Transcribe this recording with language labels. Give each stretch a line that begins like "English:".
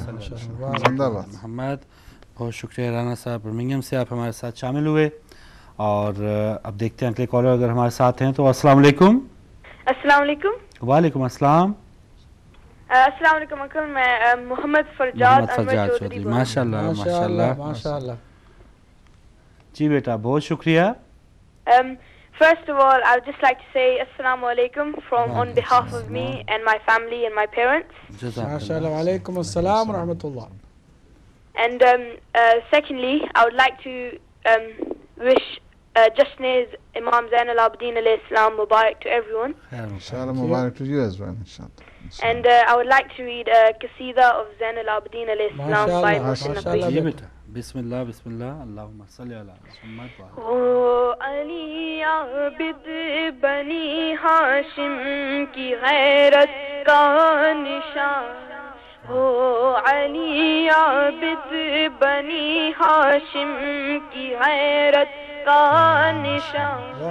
Urdu: محمد، بہت شکریہ رانا صاحب برمنگھم سے، آپ ہمارے ساتھ شامل ہوئے، اور اب دیکھتے ہیں اگلے کالر اگر ہمارے ساتھ ہیں تو۔ السلام علیکم۔ السلام علیکم۔ وعلیکم السلام۔ السلام علیکم انکل، میں محمد فرجاد چودھری۔ ماشاء اللہ ماشاء اللہ ماشاء اللہ۔ جی بیٹا بہت شکریہ۔
English: First of all, I would just like to say Assalamu alaikum on behalf of me and my family and my parents.
Arabic: MashaAllah, wa alaikum assalam wa rahmatullah.
English: And secondly, I would like to wish Jasne's Imam Zain al-Abidin alayhi salam Mubarak to everyone. Inshallah, Mubarak to you as well, inshallah. And I would like to read a Qasida of Zain al-Abidin alayhi salam by Mohsin Naqvi.
Arabic: بسم اللہ بسم اللہ، اللہم صلی علی محمد۔
Urdu: او علی عابد بنی ہاشم کی غیرت کا نشان، او علی عابد بنی ہاشم کی غیرت کا نشان،